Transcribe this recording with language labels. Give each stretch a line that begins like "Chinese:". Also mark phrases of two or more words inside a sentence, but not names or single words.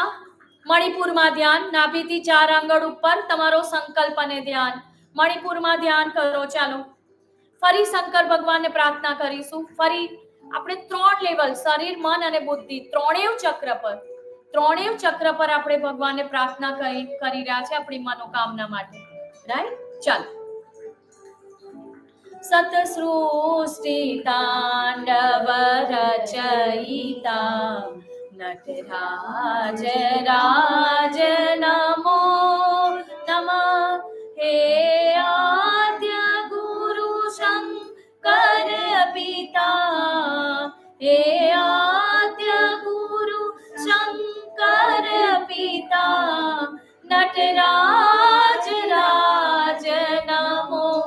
Gujarati: મણિપુરમાં ध्यान નાભીથી 4 આંગળ ઉપર તમારો સંકલ્પ અને ધ્યાન મણિપુરમાં ध्यान કરો। ચાલો ફરી શંકર ભગવાનને પ્રાર્થના કરીશું। ફરી આપણે 3 લેવલ શરીર મન અને બુદ્ધિ ત્રણેય ચક્ર પર આપણે ભગવાનને પ્રાર્થના કરી રહ્યા છે આપણી મનોકામના માટે રાઈટ।
Hindi: ચાલો सतसृष्टि तांडव रचयिता नटराज राज नमो नमः हे आद्य गुरु शंकर पिता हे आद्य गुरु शंकर पिता नटराज राज नमो